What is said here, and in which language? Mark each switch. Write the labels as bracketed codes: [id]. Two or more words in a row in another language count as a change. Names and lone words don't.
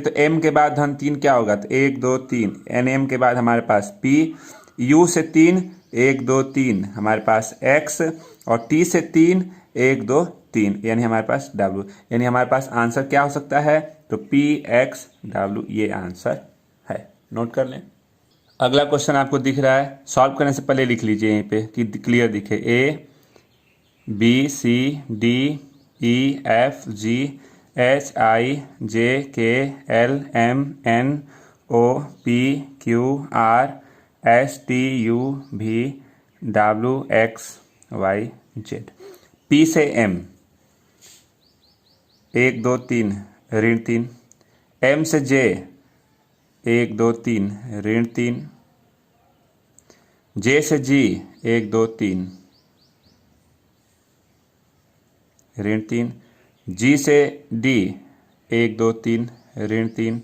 [hi] तो m के बाद धन 3 क्या होगा, तो 1 2 3 nm के बाद हमारे पास p, u से 3 1 2 3 हमारे पास x, और t से 3 1 2 3 यानी हमारे पास w, यानी हमारे पास आंसर क्या हो सकता है, तो p x w ये आंसर है। नोट कर लें। अगला क्वेश्चन आपको दिख रहा है, सॉल्व करने से पहले लिख लीजिए यहीं पे कि क्लियर दिखे। [en] a b c d e f g h i j k l m n o p q r s t u v w x y z। [hi] p से m 1 2 3 ऋण 3, m से j 1 2 3 ऋण 3, j से g 1 2 3 ऋण 3, g से d 1 2 3 ऋण 3।